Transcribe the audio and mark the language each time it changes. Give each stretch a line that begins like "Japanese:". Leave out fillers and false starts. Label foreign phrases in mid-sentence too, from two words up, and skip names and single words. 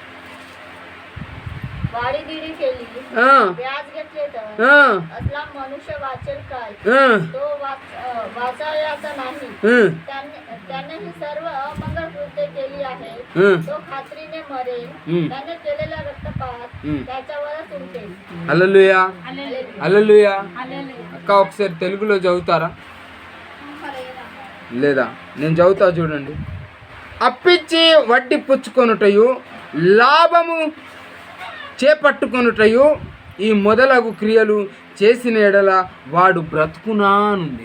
Marathi: वाडी दीडी केली व्याज घेतले तर असला मनुष्य वाचेल काय? तो वाचायचा नाही. त्याने ही सर्व अमंगळ कृत्ये केली आहे. तो खात्रीने मरेल. त्याने केलेला रक्तपात त्याच्यावरच उमटेल.
Telugu: హల్లెలూయా. హల్లెలూయా. అక్క ఒకసారి తెలుగులో చదువుతారా? లేదా? నేను చదువుతా చూడండి. అప్పిచ్చి వడ్డీ పుచ్చుకొనుటయు లాభము చేపట్టుకొనుటయు ఈ మొదలగు క్రియలు చేసిన ఎడల వాడు బ్రతుకునా నుండి.